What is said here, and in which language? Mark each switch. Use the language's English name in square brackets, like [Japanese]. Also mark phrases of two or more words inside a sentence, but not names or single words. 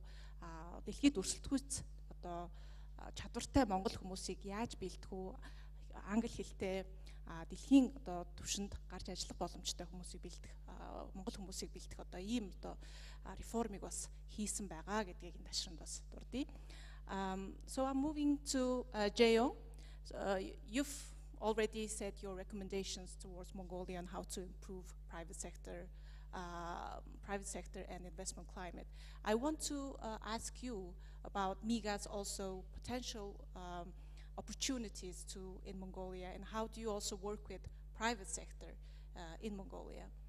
[Mongolian] Дэлхийд өрсөлдөхүйц одоо чадвартай монгол хүмүүсийг яаж бэлдэх үү? Англи хэлтэй дэлхийн одоо түвшинд гарч ажиллах боломжтой хүмүүсийг бэлдэх монгол хүмүүсийг бэлдэх одоо ийм одоо реформыг бас хийсэн байгаа гэдгийг энэ ташранд бас дурдъя. [English] So I'm moving to Jae-yong. You've already said your recommendations towards Mongolia on how to improve private sector and investment climate. I want to ask you about MIGA's also potential opportunities in Mongolia, and how do you also work with private sector in Mongolia?